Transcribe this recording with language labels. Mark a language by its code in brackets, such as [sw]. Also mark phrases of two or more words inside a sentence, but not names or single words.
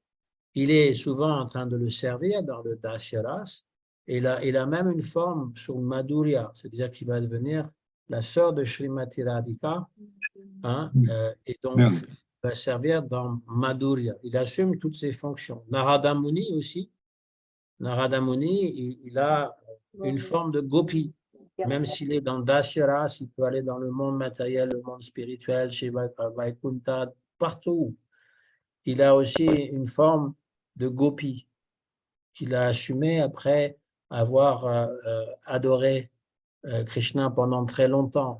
[fr] Il est souvent en train de le servir dans le Dasyaras. Et il a même une forme sur Madhurya, c'est-à-dire qu'il va devenir la sœur de Srimati Radhika, hein, et donc il va servir dans Madhurya. Il assume toutes ses fonctions. Narada Muni aussi. Narada Muni, il a une forme de gopi. Même s'il est dans Dasyaras, il peut aller dans le monde matériel, le monde spirituel, chez Vaikunta, partout. Il a aussi une forme de gopi qu'il a assumé après avoir adoré Krishna pendant très longtemps.